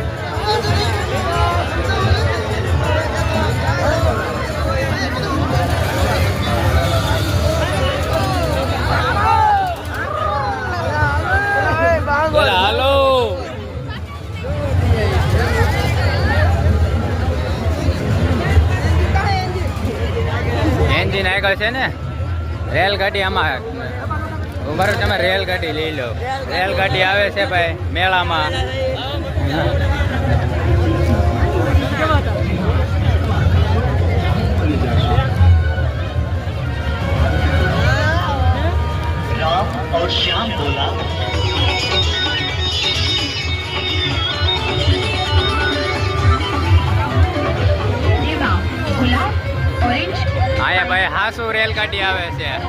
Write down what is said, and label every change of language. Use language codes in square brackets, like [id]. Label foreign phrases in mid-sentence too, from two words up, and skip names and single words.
[gu] હાલો એન્જિન આગળ છે ને રેલગાડી. આમાં બરાબર તમે રેલગાડી લઈ લો. રેલગાડી આવે છે ભાઈ મેળામાં. [hi] और श्याम बोला [gu] આયા ભાઈ હાસુ રેલગાડી આવે છે.